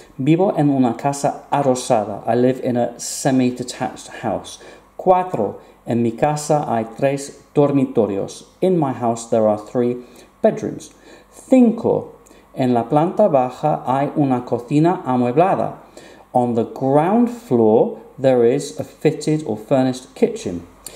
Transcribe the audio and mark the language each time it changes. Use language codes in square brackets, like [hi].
[es] Vivo en una casa adosada. [en] I live in a semi-detached house. 4. [es] En mi casa hay 3 dormitorios. [en] In my house there are 3 bedrooms. 5. [es] En la planta baja hay una cocina amueblada. [en] On the ground floor there is a fitted or furnished kitchen.